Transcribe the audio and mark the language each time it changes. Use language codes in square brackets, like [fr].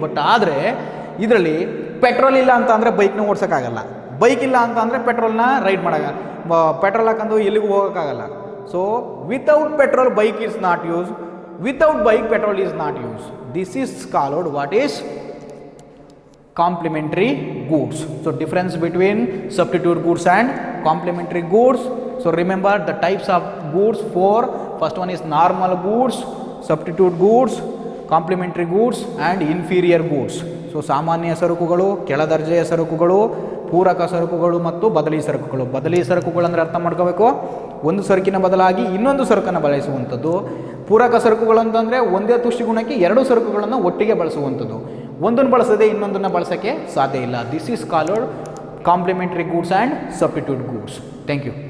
[kn] But ಆದರೆ ಇದರಲ್ಲಿ petrol ಇಲ್ಲ ಅಂತ ಅಂದರೆ ಬೈಕ್ನ ಓಡ್ಸೋಕ್ಕಾಗಲ್ಲ, ಬೈಕ್ ಇಲ್ಲ ಅಂತ ಅಂದರೆ ಪೆಟ್ರೋಲ್ನ ರೈಡ್ ಮಾಡೋಕ್ಕಾಗಲ್ಲ, ಪೆಟ್ರೋಲ್ ಹಾಕೊಂಡು ಎಲ್ಲಿಗೂ ಹೋಗೋಕ್ಕಾಗಲ್ಲ. [en] So without petrol bike is not use, without bike petrol is not use. This is called what is complementary goods. So difference between substitute goods and complementary goods. So remember the types of goods for, first one is normal goods, substitute goods, complementary goods and inferior goods. [kn] So ಸಾಮಾನ್ಯ ಸರಕುಗಳು, ಕೆಳದರ್ಜೆಯ ಸರಕುಗಳು, ಪೂರಕ ಸರಕುಗಳು ಮತ್ತು ಬದಲಿ ಸರಕುಗಳು. ಬದಲಿ ಸರಕುಗಳು ಅಂದರೆ ಅರ್ಥ ಮಾಡ್ಕೋಬೇಕು, ಒಂದು ಸರಕಿನ ಬದಲಾಗಿ ಇನ್ನೊಂದು ಸರಕನ್ನು ಬಳಸುವಂಥದ್ದು. ಪೂರಕ ಸರಕುಗಳು ಅಂತಂದರೆ ಒಂದೇ ತುಷ್ಟಿಗುಣಕ್ಕೆ ಎರಡು ಸರಕುಗಳನ್ನು ಒಟ್ಟಿಗೆ ಬಳಸುವಂಥದ್ದು, ಒಂದನ್ನು ಬಳಸದೆ ಇನ್ನೊಂದನ್ನು ಬಳಸೋಕ್ಕೆ ಸಾಧ್ಯ ಇಲ್ಲ. [en] This is called complementary goods and substitute goods. Thank you.